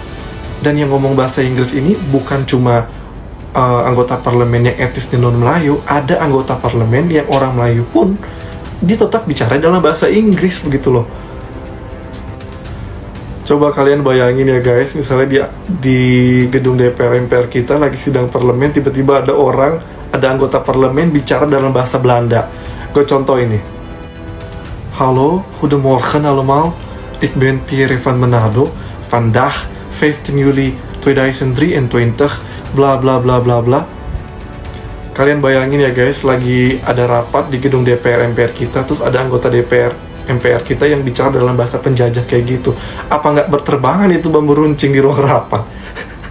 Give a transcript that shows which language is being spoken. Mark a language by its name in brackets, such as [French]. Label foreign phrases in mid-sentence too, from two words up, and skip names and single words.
[Indonesian] Dan yang ngomong bahasa Inggris ini bukan cuma anggota parlemen yang etnis dan non-Melayu, ada anggota parlemen yang orang Melayu pun dia tetap bicara dalam bahasa Inggris begitu loh. Coba kalian bayangin ya guys, misalnya di gedung DPR MPR kita lagi sidang parlemen, tiba-tiba ada anggota parlemen bicara dalam bahasa Belanda. Gue contoh ini. Halo, [Dutch] goedemorgen allemaal. Ik ben Pierre van Manado. Vandaag 15 Juli 2023, bla bla bla bla bla. [Indonesian] Kalian bayangin ya guys, lagi ada rapat di gedung DPR MPR kita, terus ada anggota DPR MPR kita yang bicara dalam bahasa penjajah kayak gitu. Apa nggak berterbangan itu bambu runcing di ruang rapat?